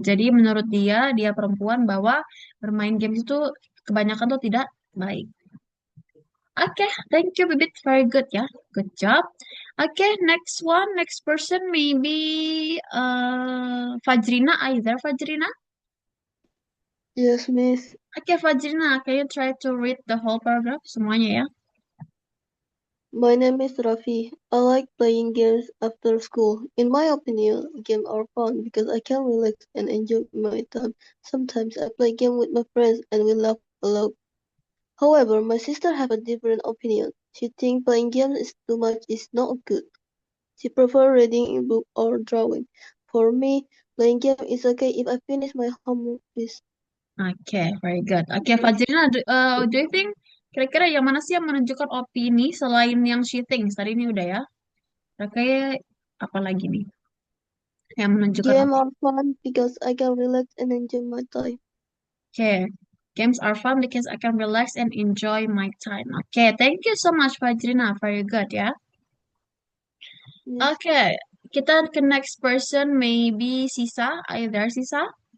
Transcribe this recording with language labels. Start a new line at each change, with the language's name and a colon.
Indonesian: Jadi menurut dia perempuan bahwa bermain games itu kebanyakan tuh tidak baik.
English: Oke, thank you, Bibit. Very good ya. Good job. Oke, next person maybe Fajrina. Are you there, Fajrina? Yes, Miss. Oke, Fajrina, can you try to read the whole paragraph
Indonesian: semuanya ya?
English: My name is Rafi. I like playing games after school. In my opinion, games are fun because I can relax and enjoy my time. Sometimes I play game with my friends and we laugh a lot. However, my sister have a different opinion. She thinks playing games is too much is not good. She prefers reading a book or drawing. For me, playing game is okay if I finish my homework.
Indonesian: Oke,
English: very good.
Indonesian: Oke, Fajrina,
English: do you think
Indonesian: kira-kira yang mana sih yang menunjukkan opini selain yang
English: she thinks?
Indonesian: Tadi ini udah ya. Kira-kira apa lagi nih yang menunjukkan
English: Games
Indonesian: opini?
English: are fun because I can relax and enjoy my time. Oke, games are fun because I can relax and enjoy my time. Oke, thank you so much, Fajrina. Very good ya. Yes. Oke,
Indonesian: kita ke
English: next person, maybe Sisa. Are you there, Sisa?